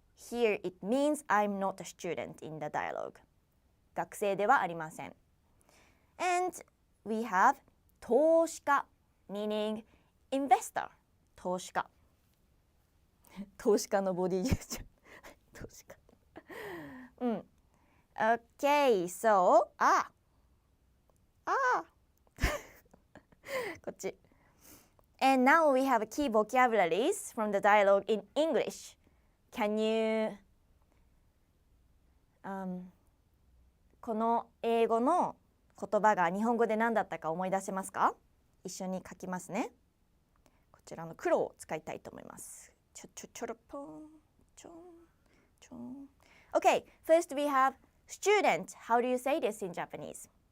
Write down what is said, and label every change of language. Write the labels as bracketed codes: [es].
[en] Here it means I'm not a student in the dialogue. [ja] 学生ではありません。 [en] And we have 投資家 meaning investor、 [ja] 投資家のボディジェスチャー投資家 [en] Okay, so こっち。 And now we have key vocabularies from the dialogue in English. Can you [ja] この英語の言葉が日本語で何だったか思い出せますか？一緒に書きますね。こちらの黒を使いたいと思います。ちょろぽんちょんちょん。 [en] Okay, first we have student. How do you say this in Japanese?